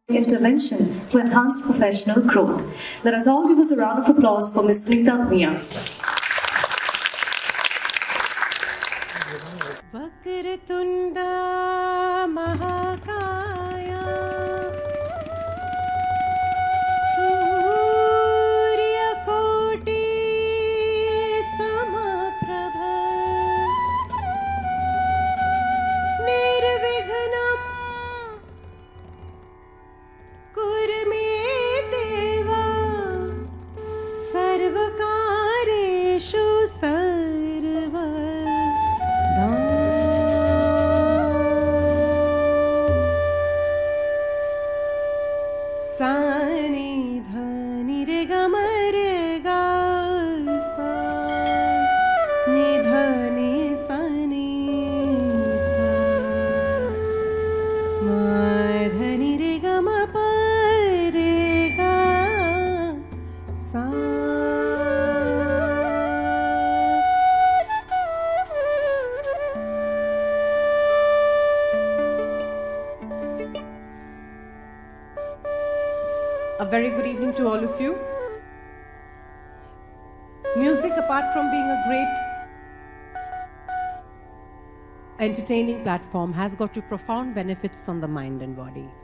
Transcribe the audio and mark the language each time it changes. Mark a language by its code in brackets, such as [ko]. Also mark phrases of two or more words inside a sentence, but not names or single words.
[en] intervention to enhance professional growth. Let us all give us a round of applause for Ms. Sunita Bhuyan. [sa] वक्रतुण्ड महाकाय सूर्यकोटि समप्रभ निर्विघ्नं कुरुमे देव सर्वकार्येषु सर्व Sani dhani re ga ma re ga sa ni dhani sani dha ma dhani re ga ma pa re ga sa. [en] A very good evening to all of you. Music, apart from being a great entertaining platform, has got to profound benefits on the mind and body.